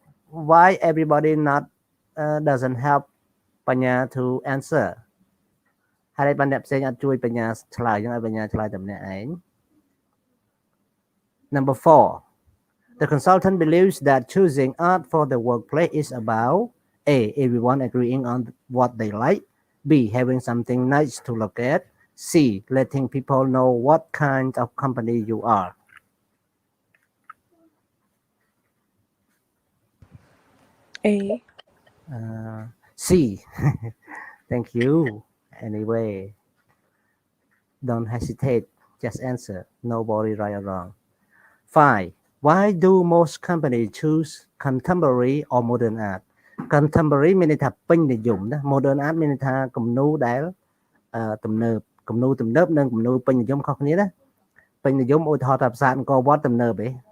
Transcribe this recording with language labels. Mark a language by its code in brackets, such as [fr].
[en] Why everybody not doesn't help បញ្ញា to answer [km] ហើយបានអ្នកផ្សេងអត់ជួយបញ្ញាឆ្លើយចឹងឲ្យបញ្ញាឆ្លើយតែម្នាក់ឯង [en] Number 4. The consultant believes that choosing art for the workplace is about A. Everyone agreeing on what they like. B. Having something nice to look at. C. Letting people know what kind of company you are. A. C. Thank you. Anyway, don't hesitate just answer nobody right or wrong 5 why do most companies choose contemporary or modern art [km] contemporary មានន័យថាពេញនិយមណា modern art មានន័យថាគំនូរដែលទំនើបគំនូរទំនើបនិងគំនូរពេញនិយមខុសគ្នាណាពេញនិយមឧទាហរណ៍ថាប្រាសាទអង្គរវត្តទំនើបទេ